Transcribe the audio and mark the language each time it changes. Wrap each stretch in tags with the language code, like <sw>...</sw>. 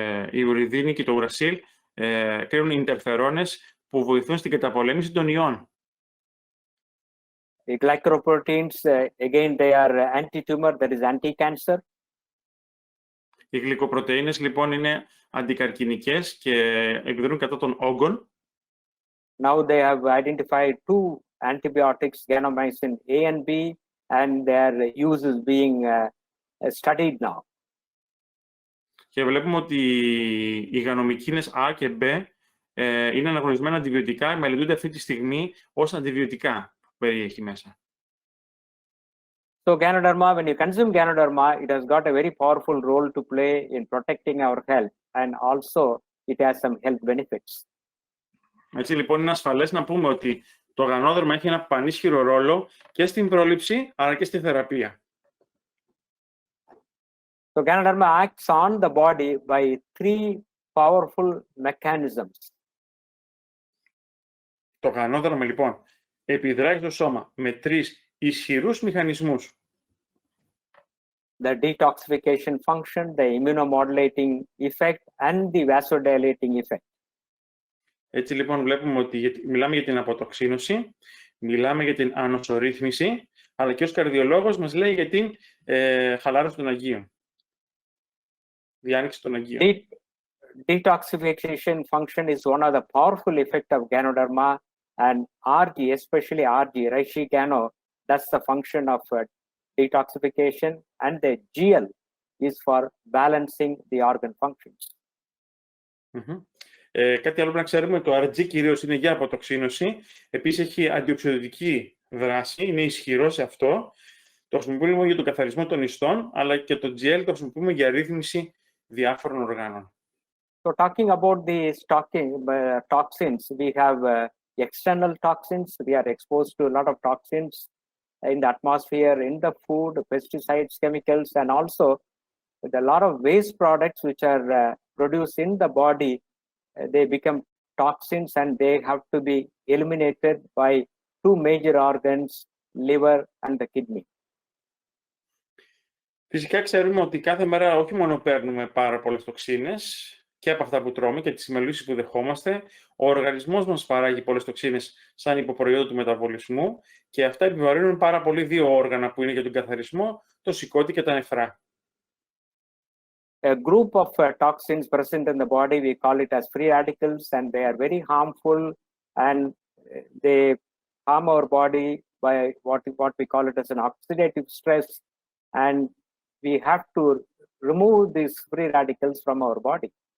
<el>Η ουριδίνη και το ουρασίλ κρίνουν ιντερφερόνες που βοηθούν στην καταπολέμηση των ιών.</el> <en>The glycoproteins, again, they are anti-tumor, that is anti-cancer.</en> <el>Οι γλυκοπρωτεΐνες λοιπόν είναι αντικαρκινικές και εκδρούν κατά των όγκων.</el> <en>Now they have identified two antibiotics, ganomycin A and B, and their use is being studied now.</en> <el>Και βλέπουμε ότι οι γανομικίνες A και B είναι αναγνωρισμένα αντιβιωτικά, μελετούνται αυτή τη στιγμή ως αντιβιωτικά που περιέχει μέσα.</el> <en>So GANODERMA, when you consume GANODERMA, it has got a very powerful role to play in protecting our health, and also it has some health benefits.</en> <el>Έτσι λοιπόν είναι ασφαλές να πούμε ότι το γανόδερμα έχει ένα πανίσχυρο ρόλο και στην πρόληψη αλλά και στη θεραπεία.</el> <en>So GANODERMA acts on the body by three powerful mechanisms.</en> <el>Το γανόδερμα λοιπόν επιδράει στο σώμα με τρεις ισχυρούς μηχανισμούς.</el> <en>The detoxification function, the immunomodulating effect, and the vasodilating effect.</en> <el>Έτσι λοιπόν βλέπουμε ότι μιλάμε για την αποτοξίνωση, μιλάμε για την ανοσορρύθμιση, αλλά και ως καρδιολόγος μας λέει για την χαλάρωση των αγγείων. Διάνοιξη των αγγείων.</el> <en>Detoxification function is one of the powerful effects of GANODERMA, and RG, especially RG, Reishi Gano, that's the function of detoxification, and the GL is for balancing the organ functions.</en> <el>Κάτι άλλο που να ξέρουμε, το RG κυρίως είναι για αποτοξίνωση, επίσης έχει αντιοξειδωτική δράση, είναι ισχυρό σε αυτό. Το χρησιμοποιούμε για τον καθαρισμό των ιστών, αλλά και το GL το χρησιμοποιούμε για ρύθμιση διάφορων οργάνων.</el> <en>So talking about the toxins, we have external toxins. We are exposed to a lot of toxins in the atmosphere, in the food, pesticides, chemicals, and also with a lot of waste products which are produced in the body. They become toxins and they have to be eliminated by two major organs, liver and the kidney.</en> <el>Φυσικά ξέρουμε ότι κάθε μέρα όχι μόνο παίρνουμε πάρα πολλές τοξίνες και από αυτά που τρώμε και τις μελούσεις που δεχόμαστε, ο οργανισμός μας παράγει πολλές τοξίνες σαν υποπροϊόντα του μεταβολισμού και αυτά επιβαρύνουν πάρα πολύ δύο όργανα που είναι για τον καθαρισμό, το σηκώτη και τα νεφρά.</el> <en>A group of toxins present in the body, we call it as free radicals, and they are very harmful, and they harm our body by what we call it as an oxidative stress, and we have to remove these free radicals from our body.</en>